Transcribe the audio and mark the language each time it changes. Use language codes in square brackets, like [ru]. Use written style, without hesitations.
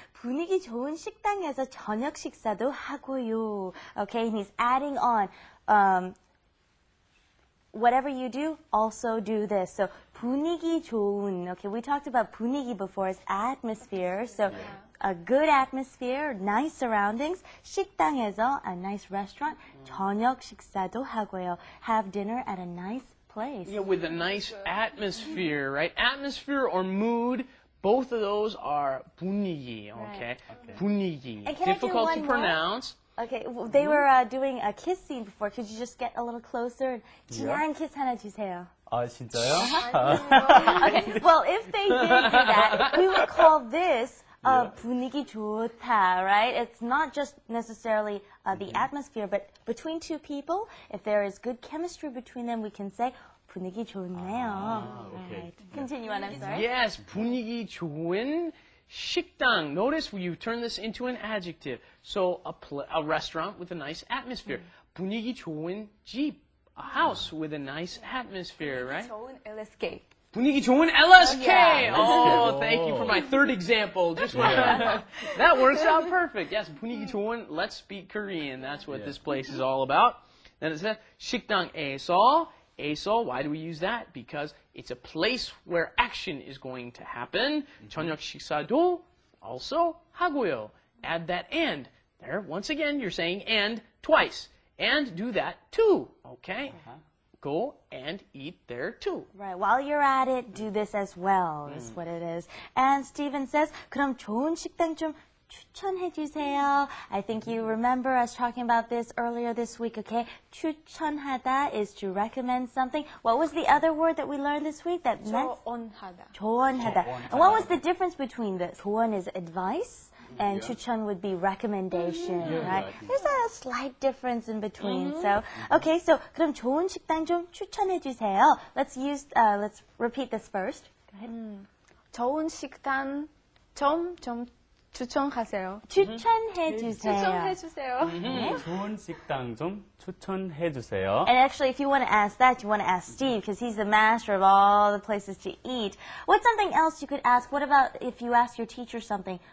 [ko] 분위기 좋은 식당에서 저녁 식사도 하고요. [en] Okay, and he's adding on. Whatever you do, also do this. [ko] So 분위기 좋은. [en] Okay, we talked about 분위기 before as atmosphere. So a good atmosphere, nice surroundings. 식당에서, a nice restaurant. [ko] 저녁 식사도 하고요. [en] Have dinner at a nice place. Yeah, with a nice atmosphere, right? Atmosphere or mood, both of those are 분위기, okay? [ko] 분위기. [en] And can I do Difficult one to more? pronounce. Okay, they were doing a kiss scene before. Could you just get a little closer? [ko] 진한 kiss 하나 주세요. 진짜요? [en] Okay, well, if they did do that, we would call this [ko] 분위기 좋다, right? [en] It's not just necessarily the atmosphere, but between two people, if there is good chemistry between them, we can say [ko] 분위기 좋네요. [en] okay. Right. Continue on, I'm sorry. [ko] Yes, 분위기 좋은 식당. [en] Notice you turn this into an adjective. So a restaurant with a nice atmosphere. [ko] 분위기 좋은 집. [en] A house with a nice atmosphere, right? [ko] 좋은 LSK. 분위기 좋은 LSK. [en] Yeah. Oh, thank you for my third example. Just that works out perfect. Yes, [ko] 분위기 좋은. [en] Let's speak Korean. That's what this place is all about. Then it says 식당에서. 에서, why do we use that? Because it's a place where action is going to happen. [ko] 저녁식사도 also 하고요. [en] Add that and. There, once again, you're saying and twice. And do that too, okay? Go and eat there too. Right. While you're at it, do this as well, is what it is. And Stephen says, [ko] 그럼 좋은 식당 좀 추천해 주세요. [en] I think you remember us talking about this earlier this week, okay? 추천하다 is to recommend something. What was the other word that we learned this week that meant? [ko] 조언하다. 조언하다. [en] And what was the difference between the 조언 is advice and 추천 would be recommendation, right? There's a slight difference in between. So, okay, so [ko] 그럼 좋은 식당 좀 추천해 주세요. [en] Let's repeat this first. Go ahead. [ko] 좋은 식당 좀 추천하세요. 추천해 주세요. 추천해 주세요. 좋은 식당 좀 추천해 주세요. [en] And actually, if you want to ask that, you want to ask Steve, because he's the master of all the places to eat. What's something else you could ask? What about if you ask your teacher something?